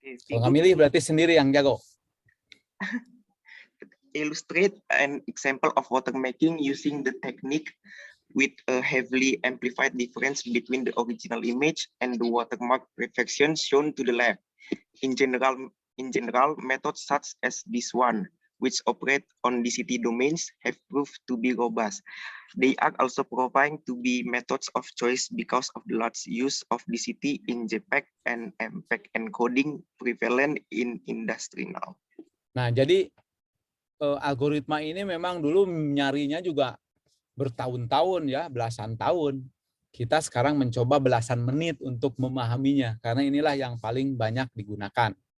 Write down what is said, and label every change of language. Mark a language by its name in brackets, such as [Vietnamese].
[Indonesian] Kalau nggak milih berarti sendiri yang jago. [English] Illustrate an example of watermarking using the technique with a heavily amplified difference between the original image and the watermark reflection shown to the left. In general, methods such as this one, which operate on DCT domains, have proved to be robust. They are also proving to be methods of choice because of the large use of DCT in JPEG and MPEG encoding prevalent in industry now. [Indonesian] Nah, jadi algoritma ini memang dulu nyarinya juga bertahun-tahun ya, belasan tahun. Kita sekarang mencoba belasan menit untuk memahaminya, karena inilah yang paling banyak digunakan.